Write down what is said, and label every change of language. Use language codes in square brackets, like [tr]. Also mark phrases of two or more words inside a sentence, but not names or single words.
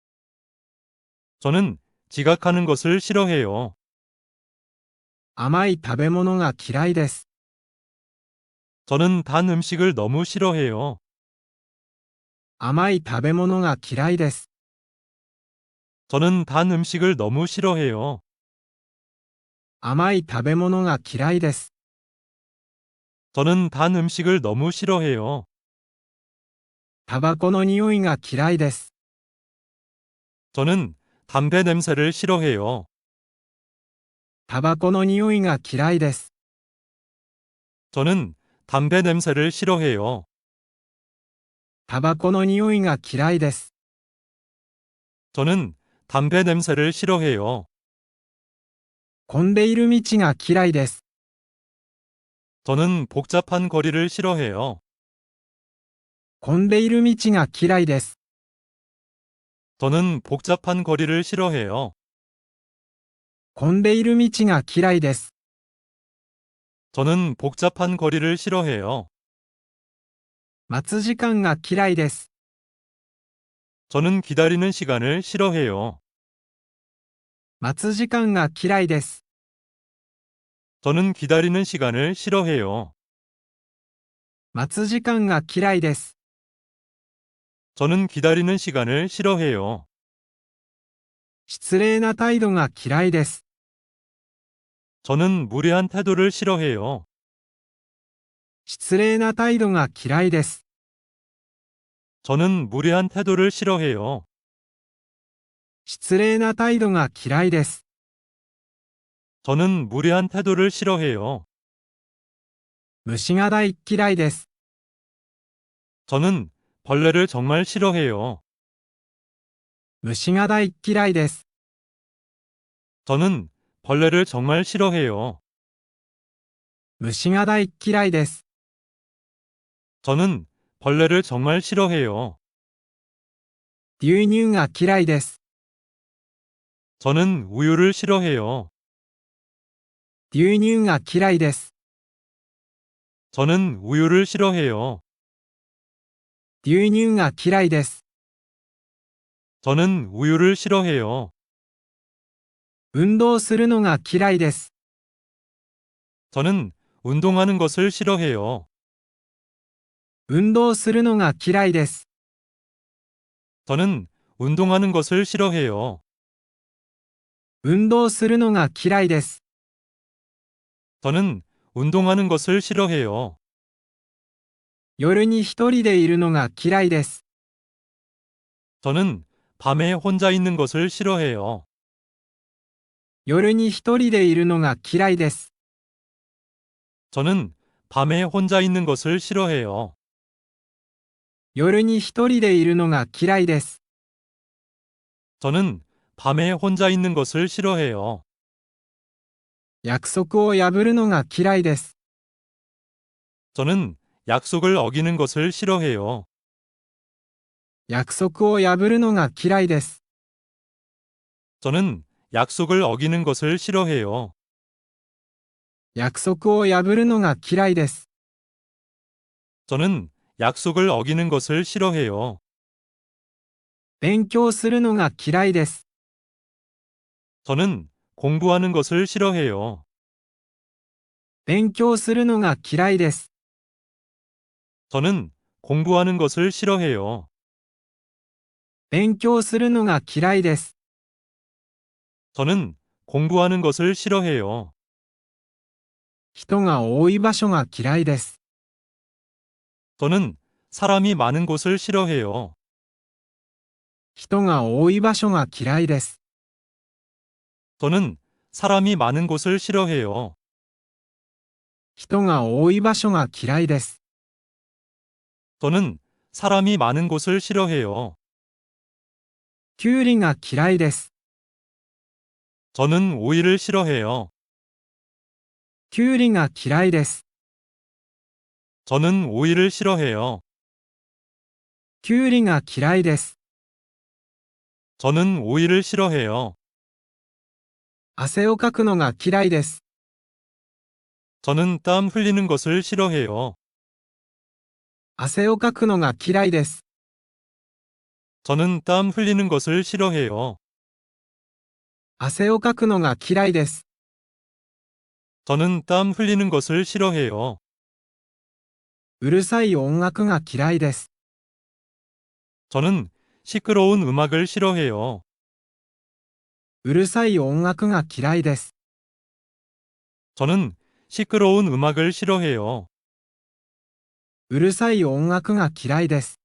[ko] 저는 지각하는 것을 싫어해요. [ja] 甘い食べ物が嫌いです。 [ko] 저는 단 음식을 너무 싫어해요. [ja] 甘い食べ物が嫌いです。 [ko] 저는 단 음식을 너무 싫어해요. [ja] 甘い食べ物が嫌いです。 [ko] 저는 단 음식을 너무 싫어해요. [ja] タバコの匂いが嫌いです。 [ko] 저는 담배 냄새를 싫어해요. [ja] タバコの匂いが嫌いです。 [ko] 저는 담배 냄새를 싫어해요. [ja] タバコの匂いが嫌いです。 [ko] 저는 담배 냄새를 싫어해요. [ja] 混んでいる道が嫌いです。 [ko] 저는 복잡한 거리를 싫어해요. [ja] 混んでいる道が嫌いです。 [ko] 저는 복잡한 거리를 싫어해요. [ja] 混んでいる道が嫌いです。 [ko] 저는 복잡한 거리를 싫어해요. [ja] 待つ時間が嫌いです。 [ko] 저는 기다리는 시간을 싫어해요. [ja] 待つ時間が嫌いです。 [ko] 저는 기다리는 시간을 싫어해요. [ja] 待つ時間が嫌いです。 [ko] 저는 기다리는 시간을 싫어해요. [ja] 失礼な態度が嫌いです。 [ko] 저는 무례한 태도를 싫어해요. [ja] 失礼な態度が嫌いです。 [ko] 저는 무례한 태도를 싫어해요. [ja] 失礼な態度が嫌いです。 [ko] 저는 무례한 태도를 싫어해요. [ja] 虫が大嫌いです。 [ko] 저는 벌레를 정말 싫어해요. [ja] 虫が大っ嫌いです。 [ko] 저는 벌레를 정말 싫어해요. [ja] 虫が大っ嫌いです。 [ko] 저는 벌레를 정말 싫어해요. [ja] 牛乳が嫌いです。 [ko] 저는 우유를 싫어해요. [ja] 牛乳が嫌いです。 [ko] 저는 우유를 싫어해요. [ja] 牛乳が嫌いです。 [ko] 저는 우유를 싫어해요. [ja] 運動するのが嫌いです。 [ko] 저는 운동하는 것을 싫어해요. [ja] 運動するのが嫌いです。 [ko] 저는 운동하는 것을 싫어해요. [ja] 運動するのが嫌いです。 [ko] 저는 운동하는 것을 싫어해요. [ja] 夜に一人でいるのが嫌いです。 [ko] 저는 밤에 혼자 있는 것을 싫어해요. [ja] 夜に一人でいるのが嫌いです。 [ko] 저는 밤에 혼자 있는 것을 싫어해요. [ja] 夜に一人でいるのが嫌いです。 [ko] 저는 밤에 혼자 있는 것을 싫어해요. [ja] 約束を破るのが嫌いです。 [ko] 저는 약속을 어기는 것을 싫어해요. [ja] 約束を破るのが嫌いです。 [ko] 저는 약속을 어기는 것을 싫어해요. [ja] 約束を破るのが嫌いです。 [ko] 저는 약속을 어기는 것을 싫어해요. [ja] 勉強するのが嫌いです。 [ko] 저는 공부하는 것을 싫어해요. [ja] 勉強するのが嫌いです。 [ko] 저는 공부하는 것을 싫어해요. [ja] 勉強するのが嫌いです。 [ko] 저는 공부하는 것을 싫어해요. [ja] 人が多い場所が嫌いです。 [ko] 저는 사람이 많은 곳을 싫어해요. [ja] 人が多い場所が嫌いです。 [ko] 저는 사람이 많은 곳을 싫어해요. [ja] 人が多い場所が嫌いです。 [ko] 저는 사람이 많은 곳을 싫어해요. [ja] きゅうりが嫌いです。 [ko] 저는 오이를 싫어해요. [ja] きゅうりが嫌いです。 [ko] 저는 오이를 싫어해요. [ja] きゅうりが嫌いです。 [ko] 저는 오이를 싫어해요. [ja] 汗をかくのが嫌いです。 [ko] 저는 땀 흘리는 것을 싫어해요. [ja] 汗をかくのが嫌いです。 [ko] 저는 땀 흘리는 것을 싫어해요. [ja] 汗をかくのが嫌いです。 [ko] 저는 땀 흘리는 것을 싫어해요. [ja] うるさい音楽が嫌いです。 [ko] 저는 시끄러운 음악을 싫어해요. [ja] うるさい音楽が嫌いです。 [ko] 저는 시끄러운 음악을 싫어해요. [ja] うるさい音楽が嫌いです。